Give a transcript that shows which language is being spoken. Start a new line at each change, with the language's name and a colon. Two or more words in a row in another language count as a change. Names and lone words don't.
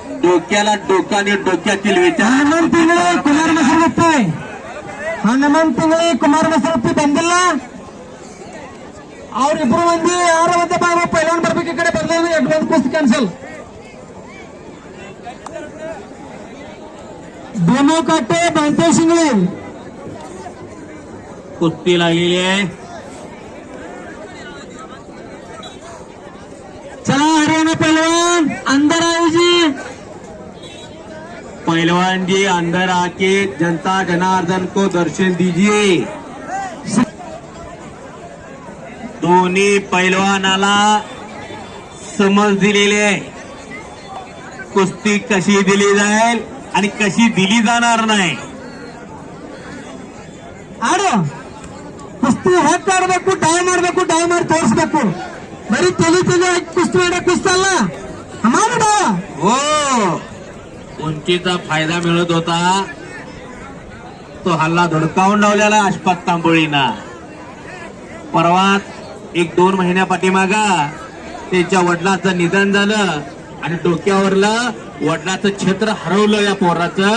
Marathi: डोक्याला डोका आणि डोक्यातील विचार हनुमंत इंगळे कुमार मसरगुप्ती, हनुमंत इंगळे कुमार मसरगुप्ती ಬಂದಿಲ್ಲ.
Kannada: ಅವರಿಬ್ರು ಮಂದಿ ಯಾರು ಒಂದೇ ಪೈಲವಾನ್ ಬರ್ಬೇಕು ಈ ಕಡೆ ಬರ್ಲಿಲ್ಲ, ಒಂದು ಕುಸ್ತಿ ಕ್ಯಾನ್ಸಲ್.
Marathi: भीमू काटे बंतेश इंगळे कुस्ती लागलेली आहे.
Hindi: चला हरियाणा पहलवान अंदर आए जी. पहलवान जी अंदर आके जनता जनार्दन को दर्शन दीजिए.
Marathi: दोन्ही पहलवानाला समज दिलेली आहे कुस्ती कशी दिली जाईल आणि कशी दिली जाणार नाही.
Kannada: ಆಡು ಕುಸ್ತಿ ಹೆಕ್ ಆಡ್ಬೇಕು, ಡೈ ಮಾಡ್ಬೇಕು, ಡೈ ಮಾಡಿ ತೋರಿಸ್ಬೇಕು. ಬರೀ ತೆಲಿ ಹಾಕಿ ಕುಸ್ತಿ ಮಾಡಕ್ ಕುಸ್ತಿ ಅಲ್ಲ ಮಾಡ.
Marathi: हो उंचीचा फायदा मिळत होता तो हल्ला धडकावून लावलेला आशपात तांबोळीना. परवा 1-2 महिन्या पाठीमागा त्याच्या वडिलाचं निधन झालं आणि डोक्यावरलं वडिलाचं छत्र हरवलं या पोराचं.